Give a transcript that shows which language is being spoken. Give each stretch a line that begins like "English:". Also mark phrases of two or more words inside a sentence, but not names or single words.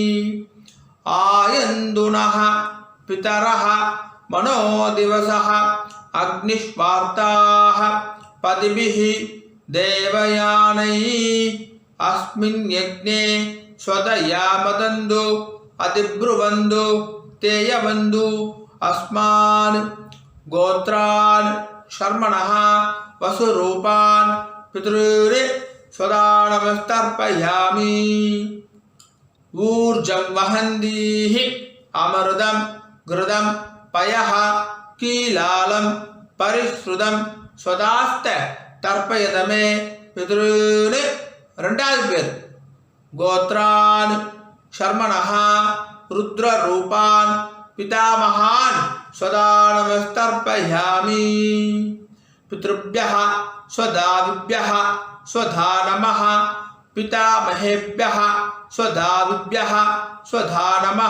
Sanskrit: आयन्तुनः पितरः मनोदिवसः अग्निष्वात्ताः पथिभिः देवयानैः अस्मिन् यज्ञे स्वधयामदन्तु अधिब्रुवन्तु तेयवन्तु अस्मान्. गोत्रान् शर्मणः वसुरूपान् पितॄन् स्वधानमस्तर्पयामि. ऊर्जं वहन्तीः अमृतं घृतं पयः कीलालं परिस्रुतं स्वधास्थ तर्पयतमे पितॄन्.
Tamil: 2வது பேர்.
Sanskrit: கோத்ரான் शर्मणः रुद्ररूपान् पितामहान् सदा नमस्तर्पयामि। पितृभ्यः स्वधाविभ्यः स्वधा नमः। पितामहेभ्यः स्वधाविभ्यः स्वधा नमः।